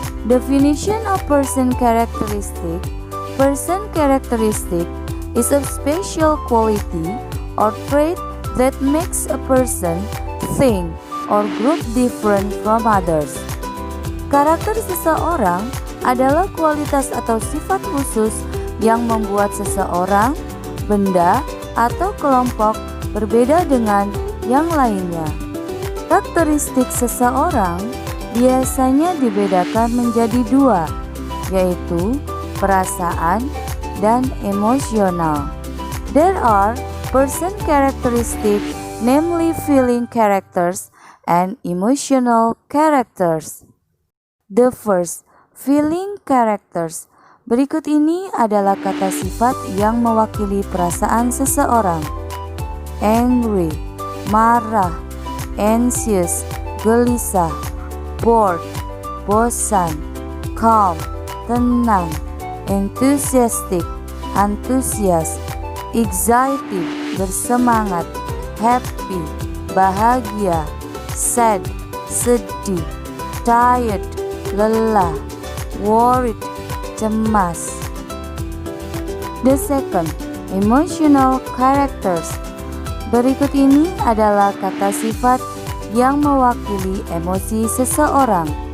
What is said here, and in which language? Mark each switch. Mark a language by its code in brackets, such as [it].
[en] Definition of person characteristic. Person characteristic is a special quality or trait that makes a person, thing, or group different from others. [id] Karakter seseorang adalah kualitas atau sifat khusus yang membuat seseorang, benda, atau kelompok berbeda dengan yang lainnya. Karakteristik seseorang biasanya dibedakan menjadi dua, yaitu perasaan dan emosional. [en] There are person characteristics namely feeling characters and emotional characters. The first, feeling characters. [id] Berikut ini adalah kata sifat yang mewakili perasaan seseorang. Angry, marah, anxious, gelisah, bored, bosan, calm, tenang, enthusiastic, antusias, excited, bersemangat, happy, bahagia, sad, sedih, tired, lelah, worried, cemas. [en] The second, emotional characters. [id] Berikut ini adalah kata sifat yang mewakili emosi seseorang.